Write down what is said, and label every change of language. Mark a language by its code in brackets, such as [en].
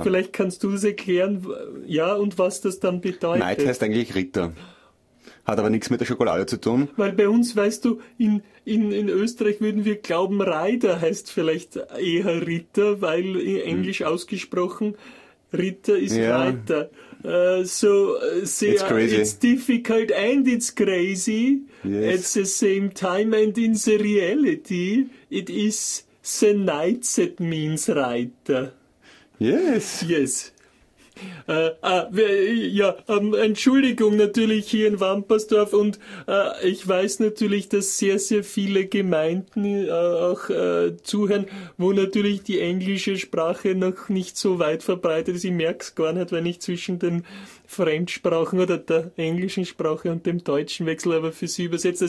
[de] Vielleicht kannst du es erklären, ja, und was das dann bedeutet. Knight heißt eigentlich Ritter. hat aber nichts mit der Schokolade zu tun. Weil bei uns, weißt du, in Österreich würden wir glauben, Rider heißt vielleicht eher Ritter, weil in Englisch ausgesprochen Ritter ist ja Reiter. [en] It's difficult and it's crazy, yes, at the same time, and in the reality it is the knight that means Reiter. Yes. [de] Entschuldigung, natürlich hier in Wampersdorf, und ich weiß natürlich, dass sehr, sehr viele Gemeinden zuhören, wo natürlich die englische Sprache noch nicht so weit verbreitet ist. Ich merke es gar nicht, wenn ich zwischen den Fremdsprachen oder der englischen Sprache und dem deutschen wechsle, aber für sie übersetzt.